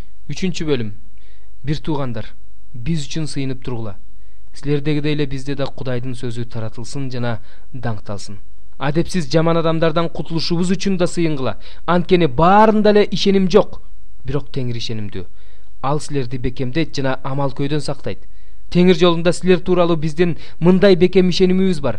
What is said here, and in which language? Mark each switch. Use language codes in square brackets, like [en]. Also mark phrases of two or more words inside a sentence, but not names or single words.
[ky] Үчүнчү бөлүм. Бир туугандар, биз үчүн сыйынып тургула. Силердегидей эле бизде да Кудайдын сөзү таратылсын жана даңкталсын. Адепсиз жаман адамдардан кутулушубуз үчүн да сыйынгыла. Анткени баарында эле ишеним жок. Бирок Теңир ишенимдүү. Ал силерди бекемдейт жана амал көйдөн сактайт. Теңир жолунда силер тууралуу биздин мындай бекем ишенимибиз бар.